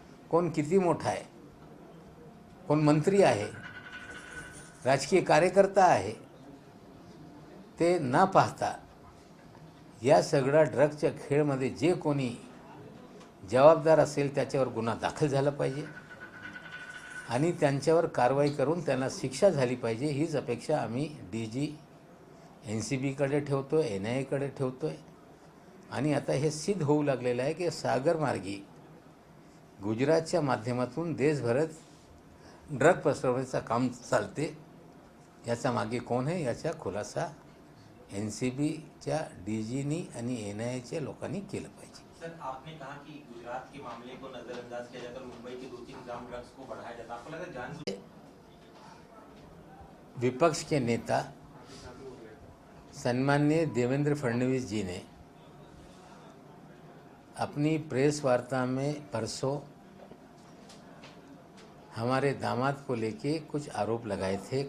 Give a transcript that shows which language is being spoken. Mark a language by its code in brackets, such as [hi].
[mr] कोण किती मोठा आहे, कोण मंत्री आहे, राजकीय कार्यकर्ता आहे, ते न पाहता या सगळ्या ड्रगच्या खेळमध्ये जे कोणी जबाबदार असेल त्याच्यावर गुन्हा दाखल झाला पाहिजे आणि त्यांच्यावर कारवाई करून त्यांना शिक्षा झाली पाहिजे. हीच अपेक्षा आम्ही DG NCBकडे ठेवतो आहे, NIAकडे ठेवतो आहे. आणि आता हे सिद्ध होऊ लागलेलं आहे की सागरमार्गी गुजरातच्या माध्यमातून देशभरात ड्रग पसरवण्याचं काम चालते. याचा मागे कोण आहे याचा खुलासा NCBच्या DGनी आणि NIAच्या लोकांनी केलं पाहिजे. [hi] सर, आपने कहा कि गुजरात के मामले को नजरअंदाज किया जाकर मुंबई के 2-3 ग्राम ड्रग्स को बढ़ाया जाता, आपको लगता है जान विपक्ष के नेता सम्माननीय देवेंद्र फडणवीस जी ने अपनी प्रेस वार्ता में परसों हमारे दामाद को लेके कुछ आरोप लगाए थे.